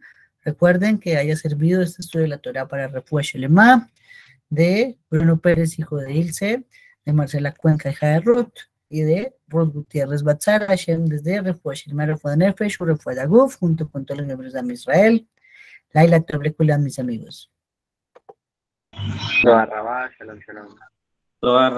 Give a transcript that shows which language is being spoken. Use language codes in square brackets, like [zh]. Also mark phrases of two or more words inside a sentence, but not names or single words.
[es] Recuerden que haya servido este estudio de la Torah para [he] רפואה שלמה, [es] de Bruno Pérez, hijo de Ilse, de Marcela Cuenca, hija de Ruth, y de Ruth Gutiérrez Batzar, Hashem, desde [he] רפואה שלמה רפואת נפש רפואת הגוף, [es] junto con todos los miembros de Israel. [he] לילה טוב כולם, [es] mis amigos. [he] תודה רבה שלום שלום. Toda